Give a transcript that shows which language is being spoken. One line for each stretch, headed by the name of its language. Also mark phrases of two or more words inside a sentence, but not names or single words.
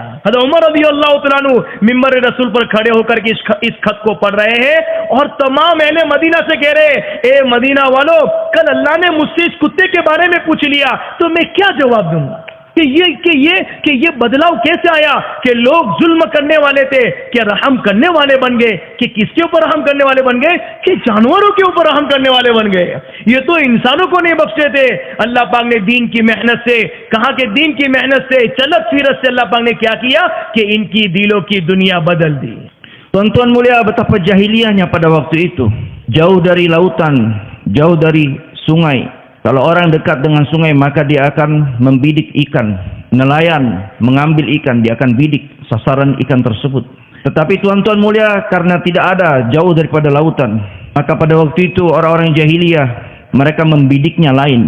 Hindi: हज़रत उमर
Arabic: رضي الله تعالى عنه
Hindi: मिंबर रसूल पर खड़े होकर के इस खत को पढ़ रहे हैं और तमाम अहले मदीना से कह रहे, ए मदीना वालों, कल अल्लाह ने मुझसे इस कुत्ते के बारे में पूछ लिया तो मैं क्या जवाब दूंगा कि ये बदलाव कैसे आया कि लोग जुल्म करने वाले थे कि रहम करने वाले बन गए, कि किसके ऊपर रहम करने वाले बन गए, कि जानवरों के ऊपर रहम करने वाले बन गए। ये तो इंसानों को नहीं बख्शे थे। अल्लाह पाक ने दीन की मेहनत से, कहा कि दीन की मेहनत से, चलत फिरत से अल्लाह पाक ने क्या किया कि इनकी दिलों की दुनिया बदल दी।
Indonesian: Tuan-tuan mulia, betapa jahiliyahnya pada waktu itu. Jauh dari lautan, jauh dari sungai. Kalau orang dekat dengan sungai, maka dia akan membidik ikan. Nelayan mengambil ikan, dia akan bidik sasaran ikan tersebut. Tetapi tuan-tuan mulia, karena tidak ada jauh daripada lautan, maka pada waktu itu orang-orang jahiliyah, mereka membidiknya lain.